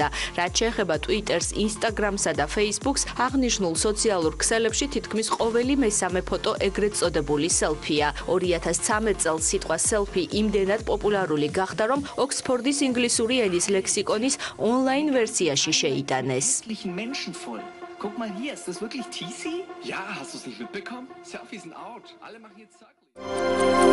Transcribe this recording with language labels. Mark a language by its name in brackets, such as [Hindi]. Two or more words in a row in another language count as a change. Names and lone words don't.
[Georgian] რაც შეეხება Twitter-ს, Instagram-სა და Facebook-ს, აღნიშნულ სოციალურ ქსელებში თითქმის ყოველი მესამე ფოტო ეგრეთ წოდებული selfie-ა. 2013 წელს სიტყვა selfie იმდენად პოპულარული გახდა, რომ ოქსფორდის ინგლისური ენის ლექსიკონის ონლაინ ვერსიაში შეიტანეს. [German] Guck mal hier, ist das wirklich Tisi? Ja, hast du es nicht mitbekommen? Selfies sind out. Alle machen jetzt Circle.